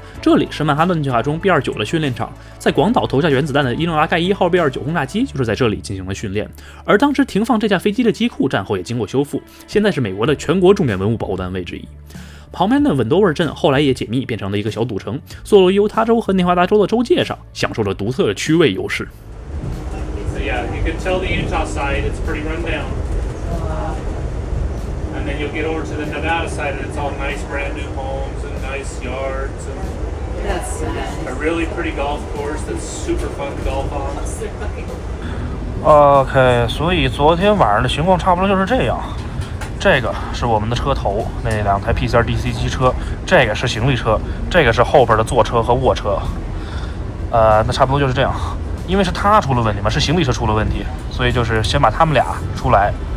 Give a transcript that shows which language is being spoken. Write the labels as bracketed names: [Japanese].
[Chinese] 这里是曼哈顿计划中 B-29 的训练场，在广岛投下原子弹的伊诺拉盖1号 B-29 轰炸机就是在这里进行了训练。而当时停放这架飞机的机库战后也经过修复，现在是美国的全国重点文物保护单位之一。旁边的 Wendover 镇后来也解密，变成了一个小赌城，坐落于犹他州和内华达州的州界上，享受着独特的区位优势。 [English] So yeah, you can tell the Utah side it's pretty run down. And then you'll get over to the Nevada side and it's all nice brand new homes and nice yards and a really pretty golf course that's super fun to golf on. [Chinese] OK， 所以昨天晚上的情况差不多就是这样。这个是我们的车头，那2台 PCR DC 机车，这个是行李车，这个是后边的坐车和卧车。那差不多就是这样。因为是他出了问题嘛，是行李车出了问题，所以就是先把他们俩出来。